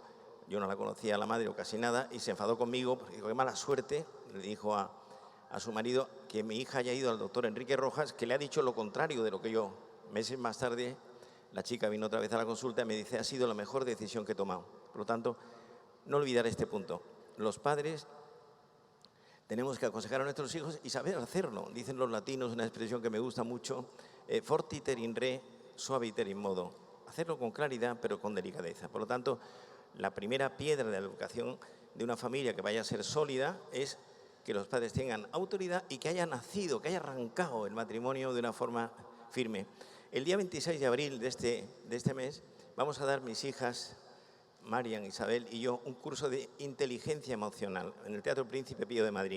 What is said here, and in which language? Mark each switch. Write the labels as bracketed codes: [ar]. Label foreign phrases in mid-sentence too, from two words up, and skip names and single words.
[es] Yo no la conocía a la madre o casi nada, y se enfadó conmigo porque dijo, qué mala suerte, le dijo a su marido que mi hija haya ido al doctor Enrique Rojas, que le ha dicho lo contrario de lo que yo. Meses más tarde, la chica vino otra vez a la consulta y me dice, ha sido la mejor decisión que he tomado. Por lo tanto, no olvidar este punto. Los padres tenemos que aconsejar a nuestros hijos y saber hacerlo. Dicen los latinos una expresión que me gusta mucho, [la] fortiter in re, suaviter in modo. [es] Hacerlo con claridad, pero con delicadeza. Por lo tanto, la primera piedra de la educación de una familia que vaya a ser sólida es que los padres tengan autoridad y que haya nacido, que haya arrancado el matrimonio de una forma firme. El día 26 de abril de este mes vamos a dar mis hijas, Marian, Isabel y yo, un curso de inteligencia emocional en el Teatro Príncipe Pío de Madrid.